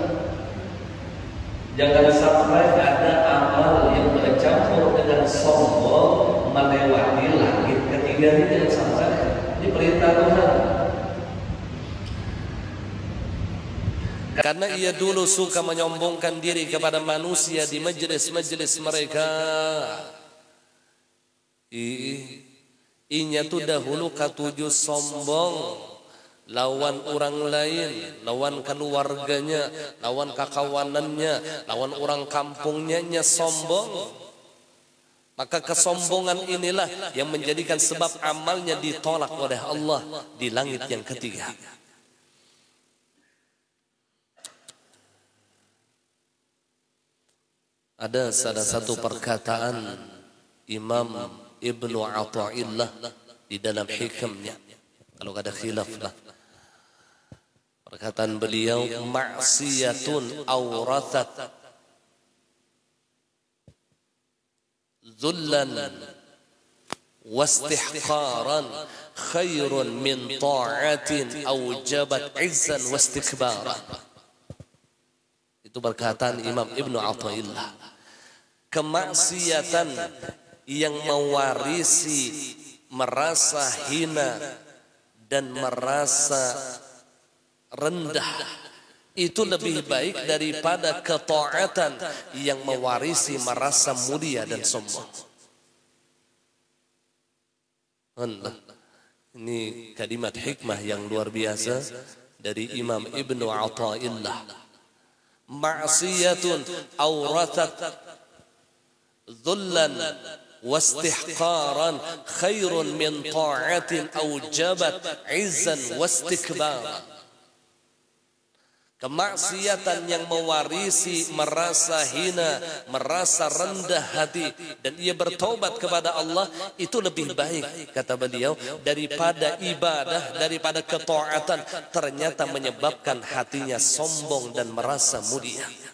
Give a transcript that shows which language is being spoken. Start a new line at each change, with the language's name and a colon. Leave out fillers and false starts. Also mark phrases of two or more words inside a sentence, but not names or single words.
Indonesian: Jangan sampai ada amal yang bercampur dengan sombong melewati langit ketiga ini, jangan sampai. Ini perintah Tuhan. Karena ia dulu suka menyombongkan diri kepada manusia di majelis-majelis mereka.
Banjar: Inya tuh dahulu katuju sombong lawan orang lain, lawan keluarganya, lawan kakawanannya, lawan orang kampungnya, nya sombong.
Indonesian: Maka kesombongan inilah yang menjadikan sebab amalnya ditolak oleh Allah di langit yang ketiga. Ada salah satu perkataan Imam Ibnu Athaillah di dalam hikamnya, kalau ada khilaf lah. Perkataan beliau,
Arabic: معصية أورثت ذلا واستحقارا خير من طاعة أوجبت عزا واستكبارا.
Indonesian: Itu perkataan Imam Ibnu Athaillah. Kemaksiatan yang mewarisi merasa hina dan merasa rendah itu lebih baik daripada ketaatan yang mewarisi merasa mulia dan sombong. Allah. Ini kalimat hikmah yang luar biasa dari Imam Ibnu Athaillah.
Arabic: معصية أورثت ذلا واستحقارا خير من طاعة أوجبت عزا واستكبارا.
Indonesian: Kemaksiatan yang mewarisi merasa hina, merasa rendah hati, dan ia bertobat kepada Allah, itu lebih baik, kata beliau, daripada ibadah, daripada ketaatan ternyata menyebabkan hatinya sombong dan merasa mulia.